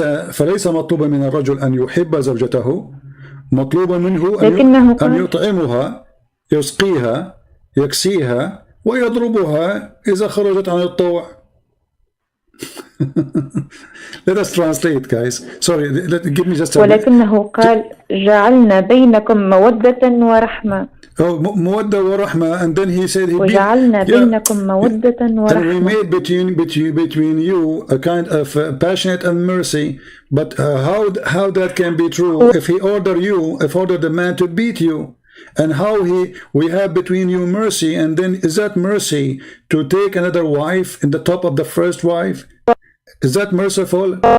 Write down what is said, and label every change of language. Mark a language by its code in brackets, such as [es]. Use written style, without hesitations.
[ar] فليس مطلوبا من الرجل أن يحب زوجته، مطلوبا منه أن يطعمها، يسقيها، يكسيها، ويضربها إذا خرجت عن الطوع. [en] Let us translate, guys. Sorry, give me just a [ar] ولكنه قال جعلنا بينكم مودة ورحمة. مودة ورحمة, [en] and then he said [ar] وجعلنا بينكم مودة ورحمة. [en] And we made between you a kind of passionate and mercy. But how that can be true if he ordered the man to beat you? And how we have between you mercy, and then is that mercy to take another wife in the top of the first wife? Is that merciful?